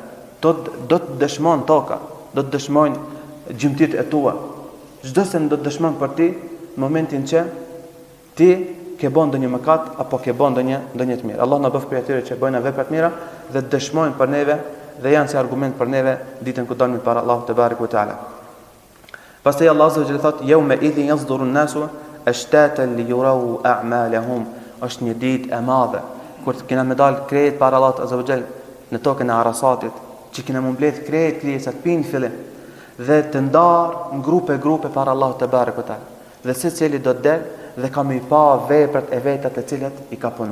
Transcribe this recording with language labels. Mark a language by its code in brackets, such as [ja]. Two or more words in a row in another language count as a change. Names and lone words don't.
[sq] Do të dëshmon toka, do të dëshmojnë gjymtyrët e tua, Çdo se do të dëshmon për ti në momentin që ti ke bën ndonjë mëkat apo ke bën ndonjë të mirë. Allah na bëf prej atyre që bëjnë vepra të mira dhe dëshmojnë për neve dhe janë si argument për neve ditën kur dalim para Allahut [ar] تبارك وتعالى. Pastaj Allah عز وجل thot: "يومئذ يصدر الناس أشتاتا ليروا أعمالهم." [sq] Është një ditë e madhe kur kena me dal krejt para Allahut [ar] عز وجل [sq] në tokën e Arasatit, që kena më mbledh krejt krijesat pin fillim dhe të ndarë në grupe para Allahut [ar] تبارك وتعالى. [sq] Dhe secili do të del dhe ka më pa veprat e veta të cilat i ka punu.